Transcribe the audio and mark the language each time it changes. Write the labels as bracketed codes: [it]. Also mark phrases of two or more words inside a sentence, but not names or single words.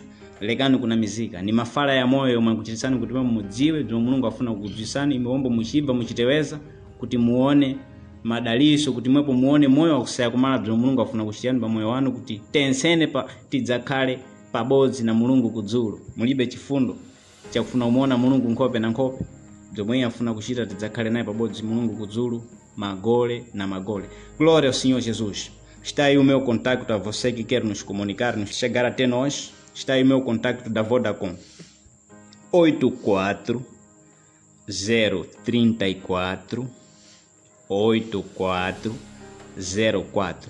[seh] Lekani kuna mizika ni mafala ya moyo yomwe kuchitisani kuti mudziwe zomwe Mulungu afuna kukudzwisani, imewomba muchiba muchiteweza kuti muone madaliso, kuti mwepo muone moyo wakusaya kumala zomwe Mulungu afuna kuchitani pa moyo wanu, kuti tensene tidzakhale pabodzi na Mulungu kudzulu. Mulibe chifundo chakufuna umuona Mulungu nkhope na nkhope, zomwe afuna kuchita tidzakhale naye pabodzi Mulungu kudzulu, magole na magole. [pt] Glória ao Senhor Jesus. Está aí o meu contato a você que quer nos comunicar, nos chegar até nós. Está aí o meu contato da Vodacom. 84 034 84 04.